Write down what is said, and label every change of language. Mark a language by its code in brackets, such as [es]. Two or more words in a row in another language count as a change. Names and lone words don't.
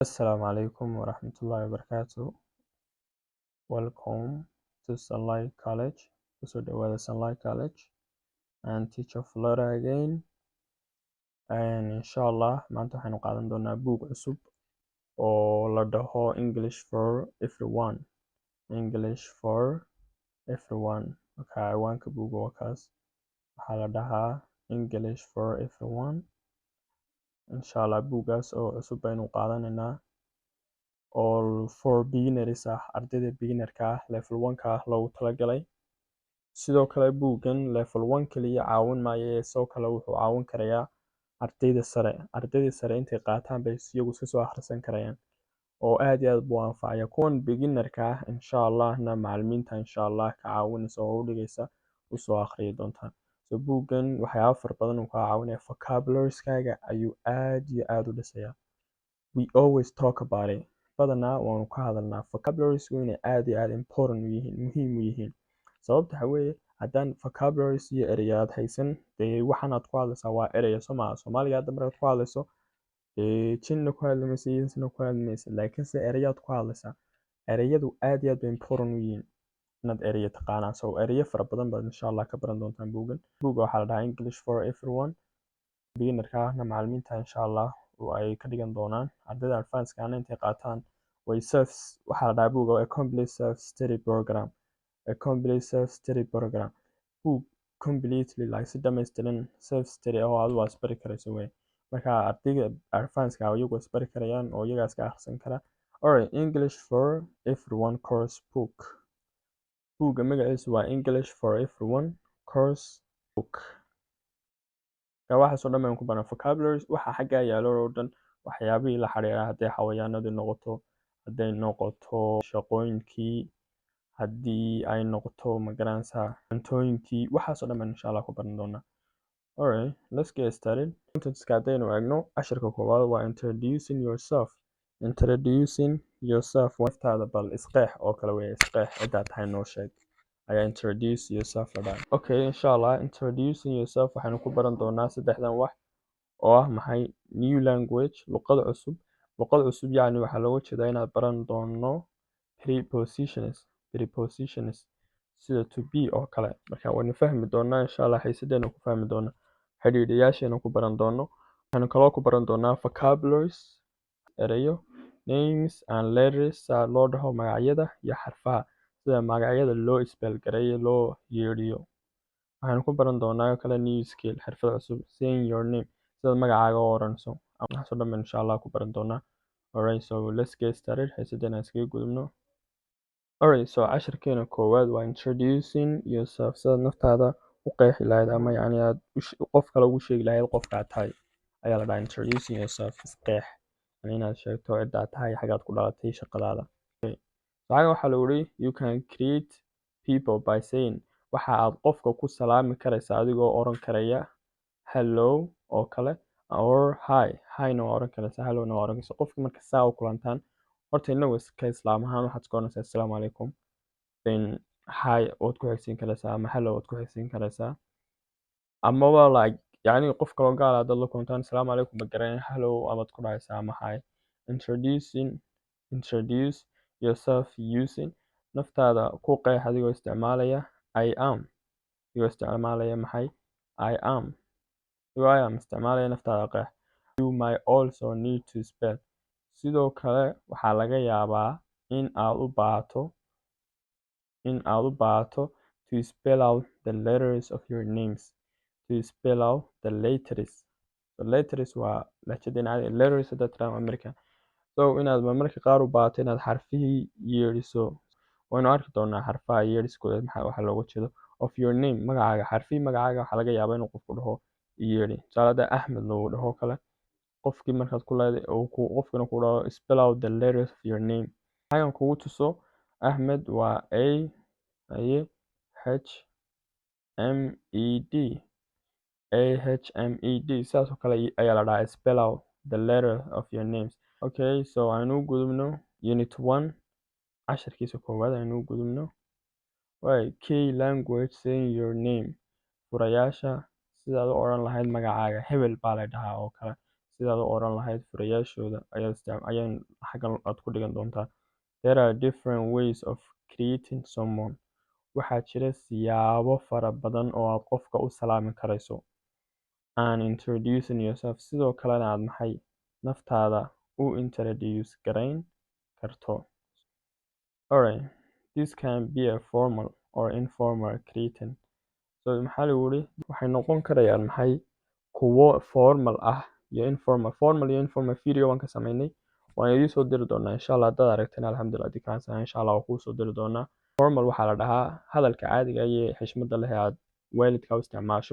[ar] السلام عليكم ورحمة الله وبركاته. [en] Welcome to Sunlight College. [so] Kusoo dhawaada Sunlight College [en] and teacher Flora again. [so] And inshallah maanta waxaynu qaadan doonaa buug cusub oo la dhaho English for Everyone. [en] English for Everyone. [so] Marka ciwaanka buugga waa kaas. Waxaa la dhahaa English for Everyone. Inshallah buuggaas oo cusub baynu qaadanaynaa. [en] All for beginners [so] ardayda beginnerka level 1ka loogu talagalay. Sidoo kale buuggan level 1 kaliya caawin maayo sidoo kale wuxuu caawin karayaa ardayda sare intay qaataan bay iyagu iska soo akhrisan karayaan oo aad iyo aad buu anfacaya kuwan beginnerka insha Allahna macallimiinta [ar] إن شاء الله [so] ka caawinaysa oo u dhigaysa u soo akhriyi doontaan. Buuggan waxyaabo fara badan uu ka caawinaya vocabulary-skaaga ayuu aad iyo aad u dhisayaa. [en] We always talk about it. [so] Badanaa waanu ka hadalnaa vocabularies inay aad iyo aad important u yihiin muhiim u yihiin. Sababta waxa weeye haddaan vocabularies iyo erayaad haysan dee waxaan aad ku hadlaysaa waa eraya Soomaaliga hadda markaad ku hadlayso jinna ku hadli maysa insina ku hadli maysa laakiinse erayaad ku hadlaysaa. Erayadu aad iyo aad bay important u yihiin inaad eraya taqaanaa. Erayo fara badan baad [ar] إن شاء الله [so] ka baran doontaan buuggan. Buugga waxaa la dhahaa English for Everyone. Beginnerka ahna macallimiinta [ar] إن شاء الله [so] ay ka dhigan doonaan ardayda advance-ka intay qaataan waxaa la dhahaa buugga [en] a complete self-study program. [so] A complete self-study program. [en] Book completely like [so] si dhammaystiran self-study oo aad u asbari karayso way. Marka ardayda advance-ka iyagu asbari karayaan oo iyaga iska akhrisan kara. [en] Alright, English for Everyone course book. [so] Buugga magaciisu waa English for Everyone course book. Waxaasoo dhan baan ku baran vocabularies waxa xaggaa yaalo oo dhan waxyaabihii la xiriira hadday xayawaanadii noqoto hadday noqoto shaqooyinkii haddii ay noqoto magaranaysaa cuntooyinkii waxaasoo dhan baan [ar] إن شاء الله [so] ku baran doonaa. [en] Alright, let's get started. [so] Contentska haddaynu eegno casharka koowaad waa [en] introducing yourself. Introducing yourself [so] naftaada bal isqeex oo kale weeye isqeex cidaad tahay noo sheeg ayaa [en] introduce yourself [so] la dhahay. Okay, [ar] إن شاء الله [en] introducing yourself [so] waxaynu ku baran doonaa saddexdan wax oo ah maxay [en] new language [so] luqad cusub yacni waxaa looga jeedaa inaad baran doono prepositions sida [en] to be [so] oo kale. Marka waynu fahmi doonaa [ar] إن شاء الله [so] xiisadeena ku fahmi doonaa xidhiidhayaasheena ku baran doono. Waxaynu kaloo ku baran doonaa vocabularies erayo [en] names and letters [so] saa loo dhaho magacyada iyo xarfaha sida magacyada loo isbaalgareeyo loo yeedhiyo. Waxaynu ku baran doonaa kale [en] new skill [so] xirfad cusub [en] saying your name [so] sida magacaaga oo oranayso. Waxaasoo dhan [ar] إن شاء الله [so] ku baran doonaa. [en] Alright, so let's get started. [so] Xiisadeena iskaga gudubno. [en] Alright, so [so] casharkeena koowaad waa [en] introducing yourself [so] sida naftaada u qeexi lahayd ama yacni aad qof kale ugu sheegi lahayd qofka aad tahay ayaa la dhahaa [en] introducing yourself [so] isqeex inaad sheegto cidda aad tahay xagaad ku dhalatay shaqadaada. Saca waxaa la yiri [en] you can greet people by saying [so] waxa aad qofka ku salaami karaysaa adigoo oran karaya hello oo kale or hi na oran karaysaa hello na oran karaysaa qofka marka saa u kulantaan horta inagu iska islaam ahaan waxaad ku oranaysaa [ar] السلام عليكم [en] then hi [so] waad ku xigsiin karaysaa ama hello waad ku xigsiin karaysaa amaba like yacni qof kaloo gaal ah dad la kulantaan [ar] السلام عليكم [so] ba garanay hello amaad ku dhahaysaa ama hi. [en] Introduce yourself using [so] naftaada ku qeex adigoo isticmaalaya [en] I am [so] adigoo isticmaalaya maxay [en] I am [so] isticmaalaya naftaada qeex. [en] You might also need to spell [so] sidoo kale waxaa laga yaabaa in aad u baahato [en] to spell out the letters of your names. To spell out the letters. The letters [so] waa lahjadeen caadi letters hadda tiraahdo American. So inaad marmarka qaar u baahato inaad xarfihii yeedhiso waynu arki doonaa xarfaha yeedhiskooda waxa looga jeedo [en] of your name [so] magacaaga xarfihii magacaaga waxaa laga yaabaa inuu qofku dhaho yeedhi tusaale Ahmed loogu dhaho kale qofkii markaad ku leedahay qofkina ku dhaho [en] spell out the letters of your name. [so] Waxaan kugu tuso Ahmed waa A H M E D sidaas oo kale ayaa la dhahaa [en] spell out the letter of your names. Okay, so [so] aynu gudubno unit 1 casharkiisa koowaad aynu gudubno. [en] Key language saying your name [so] furayaasha sidaad u oran lahayd magacaaga hebel baa la dhahaa oo kale sidaad u oran lahayd furayaashooda ayaan xaggan aad ku dhigan doontaa. [en] There are different ways of greeting someone. [so] Waxaa jira siyaabo fara badan oo aad qofka u salaami karayso. [en] And introducing yourself, [so] sidoo kalena aad maxay naftaada u introduce garayn karto. [en] Alright, this can be a formal or informal greeting. [so] So maxaa lagu yiri waxay noqon karayaan maxay kuwo formal ah iyo informal. Formal iyo informal video waan ka sameynay, waan idin soo diri doonaa [ar] إن شاء الله. [so] Haddaad aragteen alxamdulillah, haddii kaansan [ar] إن شاء الله [so] waan kuu soo diri doonaa. Formal waxaa la dhahaa hadalka caadiga iyo xishmada leh aad waalidka u isticmaasho.